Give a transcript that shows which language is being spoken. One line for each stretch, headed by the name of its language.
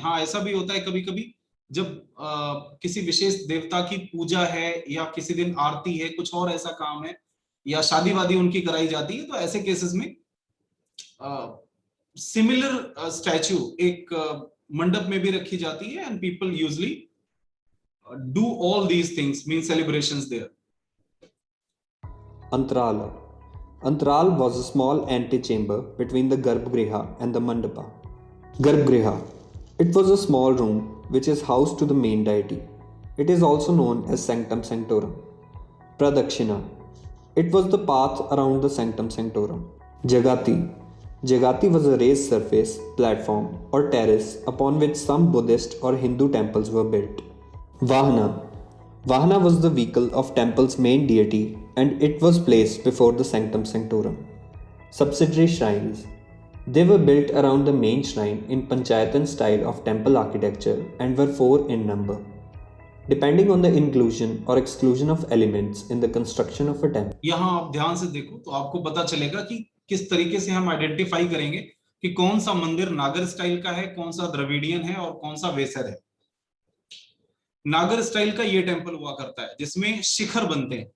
Hindi: हाँ, ऐसा भी होता है कभी कभी जब किसी विशेष देवता की पूजा है, या किसी दिन आरती है, कुछ और ऐसा काम है, या शादी वादी उनकी कराई जाती है, तो ऐसे केसेस में सिमिलर स्टैचू एक मंडप में भी रखी जाती है,
English: And people usually do all these things, mean celebrations there. Antarala. Antaral was a small antechamber between the Garbhagriha and the Mandapa. Garbhagriha. It was a small room which is housed to the main deity. It is also known as Sanctum Sanctorum. Pradakshina. It was the path around the Sanctum Sanctorum. Jagati. Jagati was a raised surface, platform, or terrace upon which some Buddhist or Hindu temples were built. Vahana. Vahana was the vehicle of temple's main deity, and it was placed before the Sanctum Sanctorum. Subsidiary shrines. They were built around the main shrine in Panchayatan style of temple architecture and were 4 in number. Depending on the inclusion or exclusion of elements in the construction of a temple.
Hindi: यहाँ आप ध्यान से देखो तो आपको पता चलेगा कि किस तरीके से हम आइडेंटिफाई करेंगे कि कौन सा मंदिर नागर स्टाइल का है, कौन सा द्रविडियन है, और कौन सा वेसर है। नागर स्टाइल का ये टेंपल हुआ करता है जिसमें शिखर बनते हैं।